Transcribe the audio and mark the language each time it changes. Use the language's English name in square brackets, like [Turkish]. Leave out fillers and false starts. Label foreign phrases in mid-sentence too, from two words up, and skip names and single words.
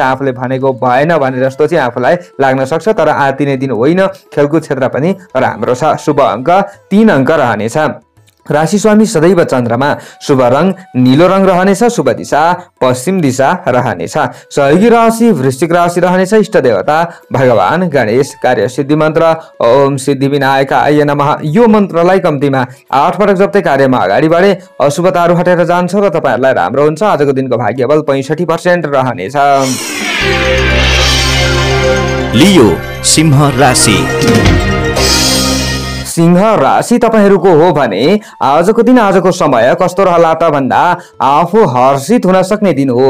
[Nepali] आफूले भनेको भएन भने जस्तो चाहिँ आफूलाई लाग्न सक्छ। तर आतिने दिन होइन। खेलकुद क्षेत्र पनि राम्रो छ। शुभ अङ्क 3 अङ्क रहनेछ। राशि स्वामी सदैव चन्द्रमा। शुभ रङ नीलो रङ रहनेछ। शुभ दिशा पश्चिम दिशा रहनेछ। सहयोगी राशि वृश्चिक राशि रहनेछ। इष्ट देवता भगवान गणेश। कार्य सिद्धि मन्त्र [Sanskrit] ओम सिद्धि विनायकाय नमः। [Nepali] यो मन्त्रलाई कम्तीमा 8 पटक जप्दै कार्यमा अगाडि बढे अशुभताहरू हटेर जान्छ र तपाईहरुलाई राम्रो हुन्छ। आजको दिनको भाग्यबल 65% रहनेछ। लियो सिंह राशि। सिंह राशि तपाईहरुको हो भने आजको दिन आजको समय कस्तो रहला त भन्दा आफू हर्षित हुन सक्ने दिन हो।